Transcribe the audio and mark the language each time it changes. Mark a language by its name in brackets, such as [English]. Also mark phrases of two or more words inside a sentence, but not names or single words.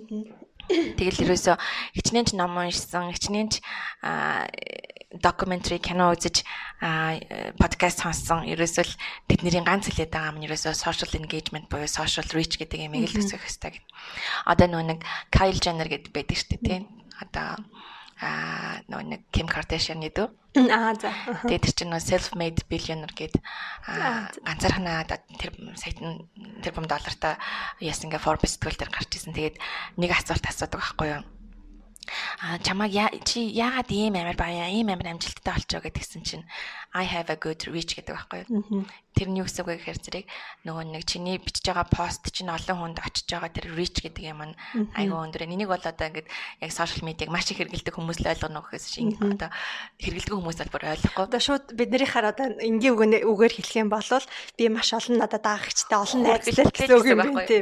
[Mongolian] Тэгэл ерөөсөө хичнээн ч ном уншсан, хичнээн ч докюментари кино үзэж подкаст сонссон. Ерөөсөө л бидний ганц хэлээд байгаа юм ерөөсөө [English] social engagement [Mongolian] буюу [English] social reach [Mongolian] гэдэг юмыг л өсгөх хэрэгтэй гэдэг. Одоо нэг Kyle Jenner гэдэг байдаг шүү дээ тийм. Одоо нэг Kim Kardashian гэдэг. За. Тэгээд тэр чинь [English] self-made billionaire [Mongolian] гэдэг ганцаархнаа тэр саяхан тэрбум доллартай яс ингээ Forbes сэтгүүл дээр гарч ирсэн. Тэгээд нэг асуулт асуудаг байхгүй юу? Чамаг чи яагаад ийм амар баяа, ийм амар амжилттай болчихоо гэдгсэн чинь [English] I have a good reach [Mongolian] гэдэг байхгүй юу? Тэрний үсэг вэ гэхээр зэрэг нөгөө нэг чиний бичиж байгаа пост чинь олон хүнд очиж байгаа тэр reach гэдэг юм нь айгүй өндөр. Энийг бол одоо ингээд яг [English] social media- [Mongolian] г маш их хэрэглэдэг хүмүүс л ойлгоно гэхээс чинь одоо хэрэглэдэг хүмүүс бол бүр ойлгохгүй. Одоо шууд биднийхаар одоо энгийн үгээр хэлэх юм бол би маш олон надад даагчтай олон найзлал гэсэн үг юм байна тийм.